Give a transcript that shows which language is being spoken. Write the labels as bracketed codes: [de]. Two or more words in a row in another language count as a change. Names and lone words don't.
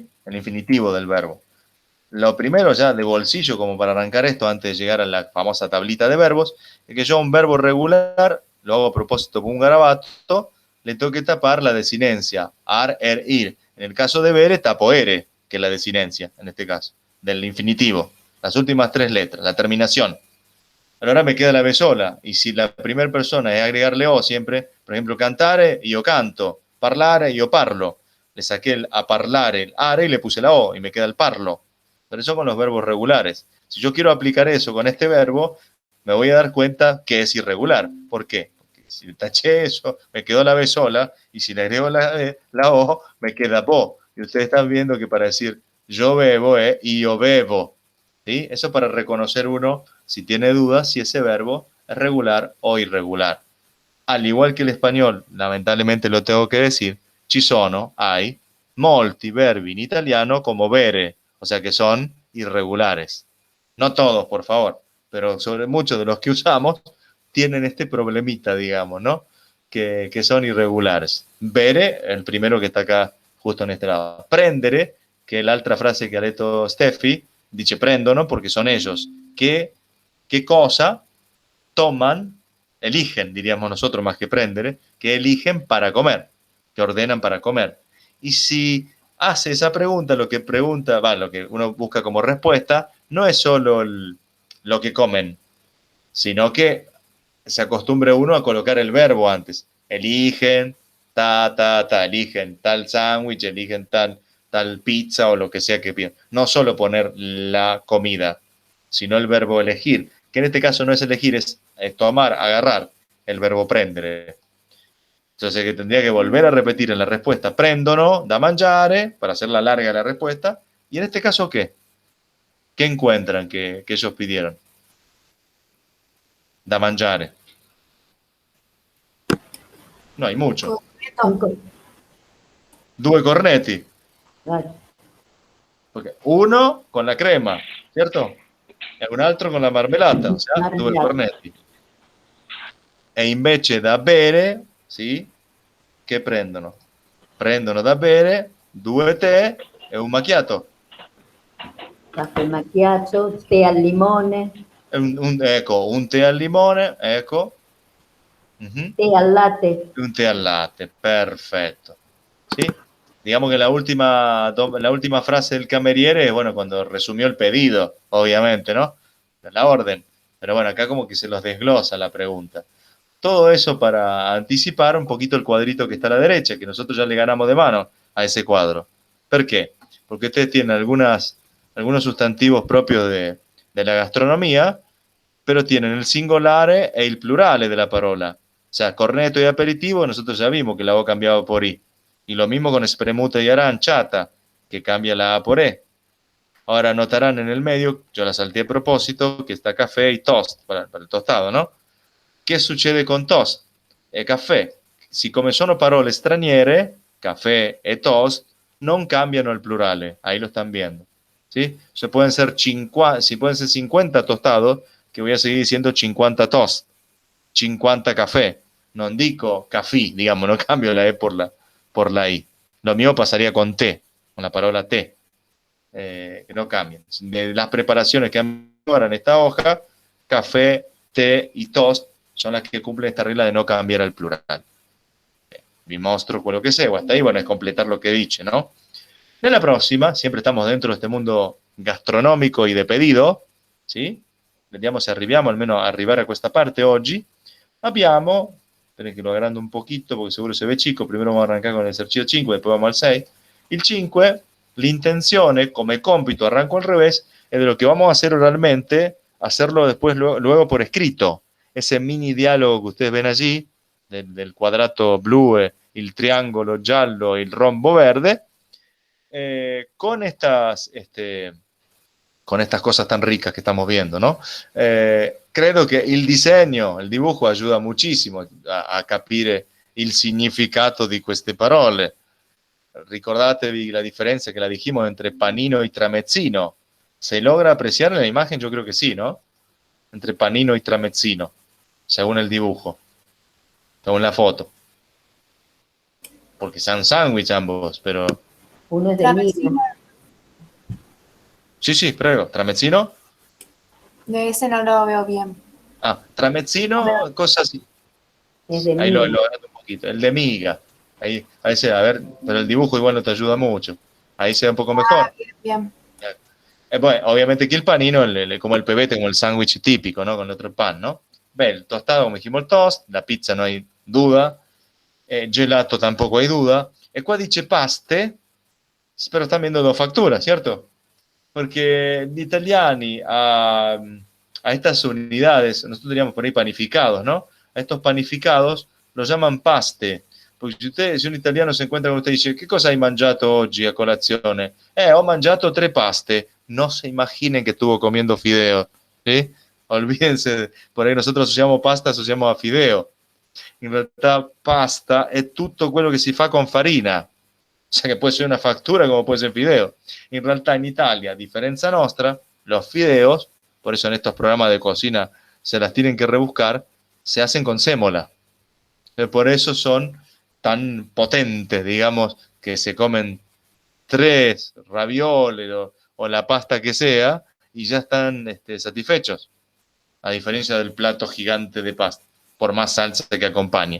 [es] El infinitivo del verbo. Lo primero ya de bolsillo, como para arrancar esto, antes de llegar a la famosa tablita de verbos, es que yo un verbo regular, lo hago a propósito con un garabato, le tengo que tapar la desinencia, ar, er, ir. En el caso de bere, tapo ere, que es la desinencia, en este caso, del infinitivo. Las últimas 3 letras, la terminación. Pero ahora me queda la B sola, y si la primera persona es agregarle O siempre, por ejemplo, [it] cantare, io canto, parlare, io parlo. [es] Le saqué el a parlare, el are, y le puse la O, y me queda el parlo. Pero eso con los verbos regulares. Si yo quiero aplicar eso con este verbo, me voy a dar cuenta que es irregular. ¿Por qué? Porque si taché eso, me quedó la B sola, y si le agrego la O, me queda bo. Y ustedes están viendo que para decir yo bebo es io bebo. ¿Sí? Eso para reconocer uno, si tiene dudas, si ese verbo es regular o irregular. Al igual que el español, lamentablemente lo tengo que decir, [it] ci sono, [es] hay, [it] molti verbi in italiano [es] como bere, o sea que son irregulares. No todos, por favor, pero sobre muchos de los que usamos tienen este problemita, digamos, ¿no? Que son irregulares. Bere, el primero que está acá justo en este lado. Prendere, que es la otra frase que [it] ha detto [es] Steffi, dice prendono porque son ellos. ¿Qué cosa toman, eligen, diríamos nosotros más que prendere, que eligen para comer, que ordenan para comer? Y si hace esa pregunta, lo que uno busca como respuesta, no es solo lo que comen, sino que se acostumbra uno a colocar el verbo antes. Eligen, eligen tal sándwich, eligen tal pizza o lo que sea que pidan. No solo poner la comida, sino el verbo elegir, que en este caso no es elegir, es tomar, agarrar, el verbo prendere. Entonces que tendría que volver a repetir en la respuesta [it] prendono da mangiare, [es] para hacerla larga la respuesta. Y en este caso, ¿qué? ¿Qué encuentran que ellos pidieron? [it] Da mangiare. [es] No hay mucho. [it] Corneto. Due cornetti. [es] Claro. Porque uno con la crema, ¿cierto? [it] E un altro con la marmellata, [es] o sea, [it] due Marmellata. cornetti. E invece da bere, sì, che prendono? Prendono da bere 2 tè e un macchiato. Caffè macchiato, tè al limone, Ecco, un tè al limone, ecco. Mhm. tè al latte. Un tè al latte, perfetto. [es] ¿Sí? Digamos que la última frase del cameriere, bueno, cuando resumió el pedido, obviamente, ¿no? La orden. Pero bueno, acá como que se los desglosa la pregunta. Todo eso para anticipar un poquito el cuadrito que está a la derecha, que nosotros ya le ganamos de mano a ese cuadro. ¿Por qué? Porque ustedes tienen algunos sustantivos propios de la gastronomía, pero tienen el [it] singolare e il plurale [es] de la parola. O sea, corneto y aperitivo, nosotros ya vimos que la O cambiaba por I. Y lo mismo con spremuta y aranciata, que cambia la A por E. Ahora notarán en el medio, yo la salté a propósito, que está café y toast, para il tostado, no? [it] Che succede con toast e caffè? Siccome sono parole straniere, caffè e toast, non cambiano il plurale. [es] Ahí lo están viendo. ¿Sí? Se pueden ser 50 tostados, que voy a seguir diciendo 50 toast, 50 café. [it] Non dico caffè, [es] digamos, no cambio la E por la I. Lo mismo pasaría con té, con la palabra té. Que no cambien. De las preparaciones que han ahora en esta hoja, café, té y toast son las que cumplen esta regla de no cambiar el plural. [it] Vi mostro quello che segue, [es] hasta ahí, bueno, es completar lo que dice, ¿no? [it] Nella prossima, sempre [es] estamos dentro de este mundo gastronómico y de pedido, ¿sí? [it] Vediamo se arriviamo almeno a arrivare a questa parte oggi. [es] Abbiamo, esperen che lo agrando un poquito porque seguro se ve chico, primero vamos a arrancar con el esercizio 5, después vamos al 6. [it] Il 5, l'intenzione come compito, [es] arranco al revés, es de lo que vamos a hacer oralmente, hacerlo después luego por escrito. Ese mini diálogo que ustedes ven allí, del [it] quadrato blu, il triangolo giallo e il rombo verde, [es] con estas cosas tan ricas que estamos viendo, ¿no? [it] Credo che il disegno, il [es] dibujo ayuda muchísimo a [it] capire il significato di queste parole. Ricordatevi la differenza [es] que la dijimos entre panino y tramezzino. ¿Se logra apreciar en la imagen? Yo creo que sí, ¿no? Entre panino y tramezzino, según el dibujo, según la foto. Porque son sándwich ambos, pero... Uno es de [it] Tramezzino, [es] miga. Sí, [it] prego. ¿Tramezzino? [es] de ese no lo veo bien. Ah, tramezzino, cosas así. Es de Ahí lo miga. agrando un poquito. El de miga. Ahí se, a ver, pero el dibujo igual no te ayuda mucho. Ahí se ve un poco mejor. Ah, bien. Bueno, obviamente aquí el panino, como el pebete, como el sándwich típico, ¿no? Con otro pan, ¿no? Beh, el tostado, como dijimos, el toast, la pizza no hay duda, gelato tampoco hay duda, [it] e qua dice paste, [es] pero están viendo dos facturas, ¿cierto? Porque [it] gli italiani [es] a estas unidades, nosotros diríamos por ahí panificados, ¿no? A estos panificados los llaman paste. Porque si un italiano se encuentra con usted y dice, ¿qué cosa [it] hai mangiato oggi a colazione? Ho mangiato 3 paste. [es] No se imaginen que estuvo comiendo fideo, ¿sí? Olvídense, por ahí nosotros asociamos pasta, asociamos a fideo. [it] In realtà pasta è tutto quello che si fa con farina. [es] O sea, que puede ser una factura como puede ser fideo. En realidad, en Italia, a diferencia nuestra, los fideos, por eso en estos programas de cocina se las tienen que rebuscar, se hacen con sémola. Por eso son tan potentes, digamos, que se comen 3 ravioles o la pasta que sea y ya están satisfechos, a diferencia del plato gigante de pasta, por más salsa que acompañe.